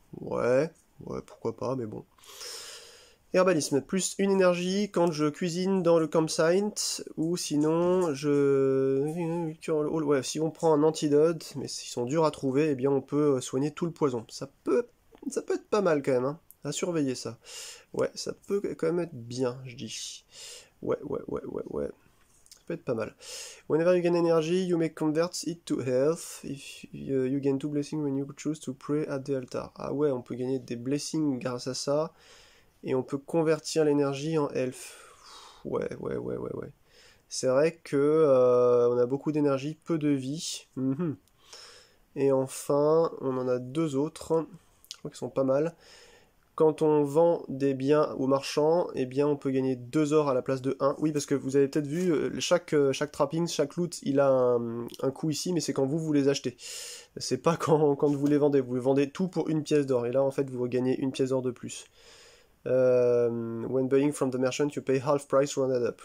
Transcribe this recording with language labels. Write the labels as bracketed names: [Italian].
[French] Ouais, pourquoi pas, mais bon. Herbalisme, plus une énergie quand je cuisine dans le campsite, ou sinon si on prend un antidote, mais s'ils sont durs à trouver, on peut soigner tout le poison. Ça peut être pas mal quand même, hein, à surveiller ça. Ouais, ça peut quand même être bien, je dis. Ouais. Ça peut être pas mal. [English] Whenever you gain energy, you may convert it to health. If you gain 2 blessings when you choose to pray at the altar. [French] Ah ouais, on peut gagner des blessings grâce à ça. Et on peut convertir l'énergie en health. Ouais. C'est vrai que on a beaucoup d'énergie, peu de vie. Et enfin, on en a 2 autres. Je crois qu'ils sont pas mal. Quand on vend des biens aux marchands, on peut gagner 2 ors à la place de 1. Oui, parce que vous avez peut-être vu, chaque trappings, chaque loot, il a un coût ici, mais c'est quand vous les achetez. C'est pas quand vous les vendez. Vous vendez tout pour 1 pièce d'or. Et là, en fait, vous gagnez 1 pièce d'or de plus. [English] When buying from the merchant, you pay half price rounded up.